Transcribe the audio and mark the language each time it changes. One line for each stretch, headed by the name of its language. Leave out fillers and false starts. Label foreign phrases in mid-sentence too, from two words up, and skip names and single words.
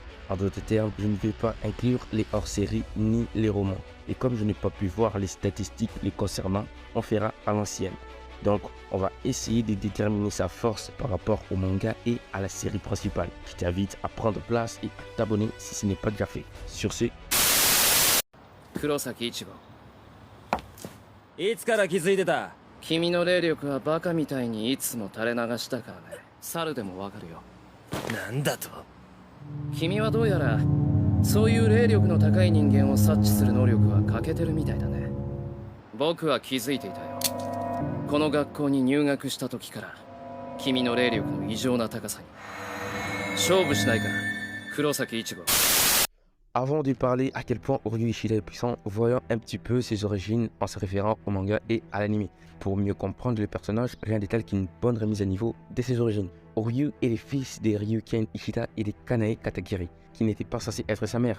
French: En d'autres termes, je ne vais pas inclure les hors-séries ni les romans. Et comme je n'ai pas pu voir les statistiques les concernant, on fera à l'ancienne. Donc, on va essayer de déterminer sa force par rapport au manga et à la série principale. Je t'invite à prendre place et à t'abonner si ce n'est pas déjà fait. Sur ce,
Japanese: Kurosaki Ichigo いつから気づいてた？君の霊力はバカみたいにいつも垂れ流したからね。猿でもわかるよ。なんだと？君はどうやらそういう霊力の高い人間を察知する能力は欠けてるみたいだね。僕は気づいていたよ。この学校に入学した時から君の霊力の異常な高さに。勝負しないか、黒崎一護。
French: avant de parler à quel point Oryu Ishida est puissant, voyons un petit peu ses origines en se référant au manga et à l'anime. Pour mieux comprendre le personnage, rien de tel qu'une bonne remise à niveau de ses origines. Oryu est le fils de Ryuken Ishida et de Kanae Katagiri, qui n'était pas censé être sa mère.